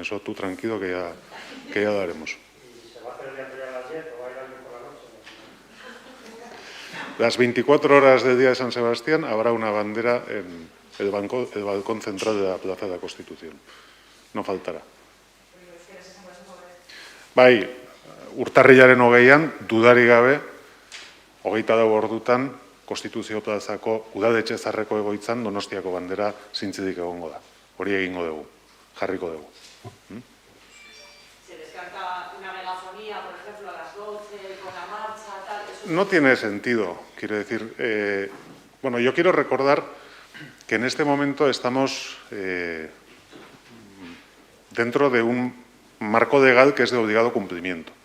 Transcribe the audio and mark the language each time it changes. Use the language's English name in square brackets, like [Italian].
[Spanish] Eso tú tranquilo que ya lo haremos. ¿Y se va a hacer el día anterior a las 10 o va a ir alguien por la noche? Las 24 horas del día de San Sebastián habrá una bandera en el balcón central de la Plaza de la Constitución. No faltará. [Basque] Bai, urtarrilaren 20an, dudarik gabe, 24 ordutan, Konstituzio plazako udaletxe zarreko egoitzan Donostiako bandera zintzilik egongo da. Hori egingo dugu, jarriko dugu. [Spanish] ¿Se descarta una megafonía, por ejemplo, a las 12, con la marcha, tal? No tiene sentido, quiero decir. Bueno, yo quiero recordar que en este momento estamos dentro de un marco legal que es de obligado cumplimiento.